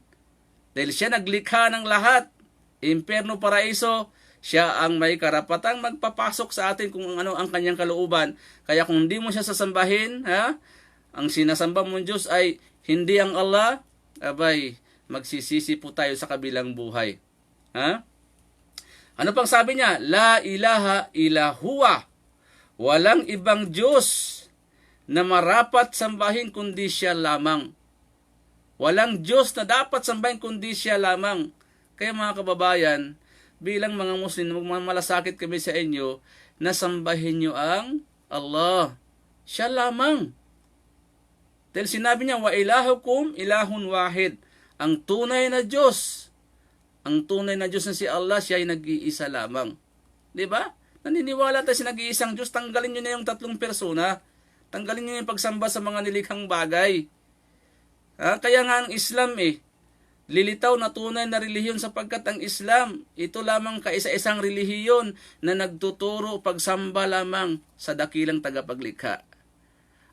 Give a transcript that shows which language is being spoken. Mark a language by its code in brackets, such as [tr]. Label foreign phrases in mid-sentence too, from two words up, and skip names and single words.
[tl] Dahil siya naglikha ng lahat, impyerno, paraiso, siya ang may karapatang magpapasok sa atin kung ano ang kanyang kalooban. Kaya kung hindi mo siya sasambahin, ang sinasamba mong Diyos ay hindi ang Allah, abay, magsisisi po tayo sa kabilang buhay. Ano pang sabi niya? [ar] لا إله إلا هو. [tl] Walang ibang Diyos na marapat sambahin kundi siya lamang. Walang Diyos na dapat sambahin kundi siya lamang. Kaya mga kababayan, bilang mga Muslim, malasakit kami sa inyo na sambahin nyo ang Allah. Siya lamang. Dahil sinabi niya, [ar] وإلهكم إله واحد. [tl] Ang tunay na Diyos, ang tunay na Diyos na si Allah, siya ay nag-iisa lamang. Diba? Naniniwala tayo sa nag-iisang Diyos, tanggalin nyo na yung tatlong persona. Tanggalin nyo yung pagsamba sa mga nilikhang bagay. Kaya nga ang Islam lilitaw na tunay na relihiyon sapagkat ang Islam, ito lamang kaisa-isang relihiyon na nagtuturo pagsamba lamang sa dakilang tagapaglikha.